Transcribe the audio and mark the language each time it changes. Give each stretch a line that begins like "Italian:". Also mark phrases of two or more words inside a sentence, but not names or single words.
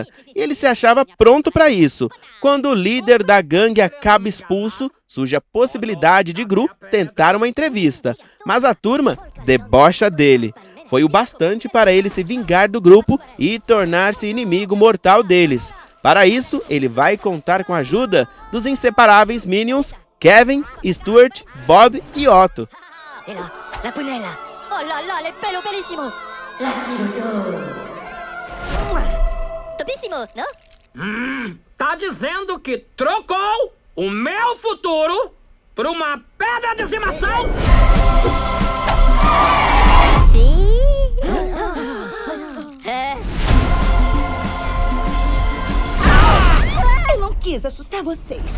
Portuguese: E ele se achava pronto para isso. Quando o líder da gangue acaba expulso, surge a possibilidade de Gru tentar uma entrevista. Mas a turma debocha dele. Foi o bastante para ele se vingar do grupo e tornar-se inimigo mortal deles. Para isso, ele vai contar com a ajuda dos inseparáveis Minions Kevin, Stuart, Bob e Otto. La punella. Oh là là, le pelo bellissimo. La quiero. Topissimo, não? Tá dizendo que trocou o meu futuro por uma pedra de estimação? Sim. Eu não quis assustar vocês.